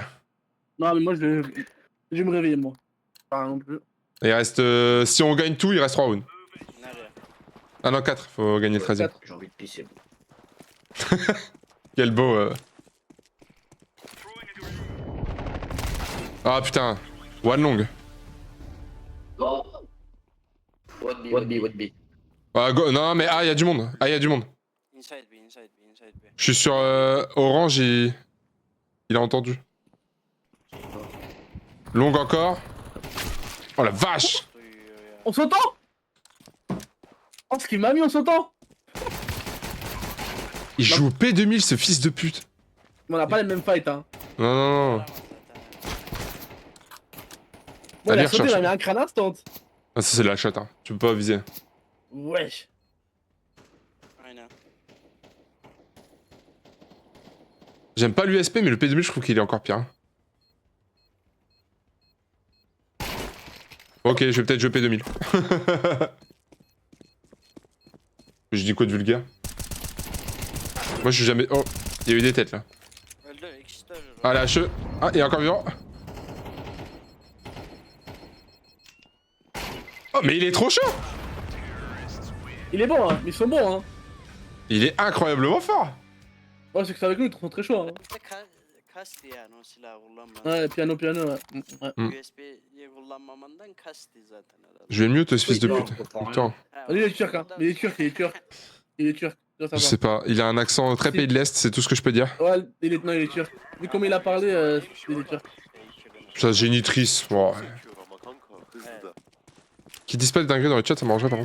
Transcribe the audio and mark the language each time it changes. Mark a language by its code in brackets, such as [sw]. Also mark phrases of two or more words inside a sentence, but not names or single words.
[fr] Non, mais moi, je vais me réveiller, moi. Pas non plus. Il reste. Si on gagne tout, il reste 3 rounds. [tr] Nereye? [fr] Ah non, 4, faut gagner le 13ème. J'ai envie de pisser. Quel beau. Ah putain. [en] One long. Oh. What be. [fr] Ah, non, mais ah, y'a du monde. Ah, y'a du monde. [en] Inside B, inside B, inside B. [fr] Je suis sur Orange, il a entendu. Long encore. Oh la vache! [tr] Duyuyor ya. [fr] On s'entend. Oh, ce qu'il m'a mis, on s'entend. Il joue au P2000, ce fils de pute. Mais on a pas les mêmes fights, hein. Non, non, non. [tr] Aramaz zaten. [fr] Bon, il Allez, a sauté, recherche. il a mis un crâne instant. Ah, ça c'est de la chatte, hein. Tu peux pas viser. Wesh. [tr] Aynen. [fr] J'aime pas l'USP, mais le P2000, je trouve qu'il est encore pire. Hein. Ok, je vais peut-être jouer P2000. Je dis quoi de vulgaire? Moi, je suis jamais. Oh, il y a eu des têtes là. [tr] Öldü, ikisi de ölür. [fr] Ah, la HE. Ah, il est encore vivant. Oh, mais il est trop chaud! Il est bon, hein. Ils sont bons, hein. Il est incroyablement fort! Ouais, c'est que c'est avec nous, ils sont très chauds, hein. [tr] Bir de kasti yani o silahı kullanman. [fr] Ouais, piano, ouais. Ouais. [tr] USB'yi kullanmamandan kasti zaten herhalde. [fr] Je vais mieux, ce fils de Oui, pute. on comprend rien. Putain, Ha, Lui, il est turc, hein. Il est turc. Il est turc. Tu dois je savoir. sais pas. Il a un accent très pays de l'Est, c'est tout ce que je peux dire. Ouais, non, il est turc. Vu comment il a parlé, il est turc. Sa génitrice. Bon, ouais. Qui disent pas des dingueries dans le chat, ça m'arrangerait par contre.